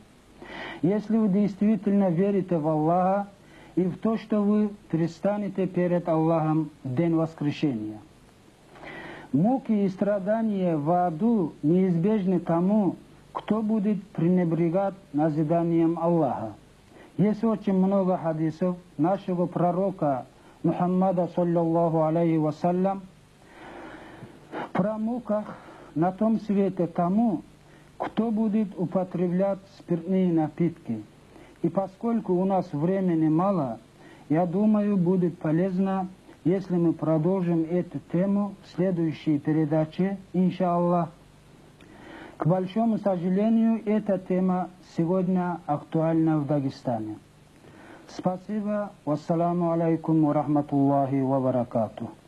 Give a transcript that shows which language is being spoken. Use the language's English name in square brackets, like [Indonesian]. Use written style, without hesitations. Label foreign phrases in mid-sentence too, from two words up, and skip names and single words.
[Russian] Если вы действительно верите в Аллаха и в то, что вы предстанете перед Аллахом в день воскрешения. Муки и страдания в аду неизбежны тому, кто будет пренебрегать назиданием Аллаха. Есть очень много хадисов нашего пророка Мухаммада, [Arabic] صلى الله عليه وسلم, [Russian] про муках на том свете тому, кто будет употреблять спиртные напитки. И поскольку у нас времени мало, я думаю, будет полезно, если мы продолжим эту тему в следующей передаче, иншаллах. К большому сожалению, эта тема сегодня актуальна в Дагестане. Спасибо. [Arabic] والسلام عليكم ورحمة الله وبركاته.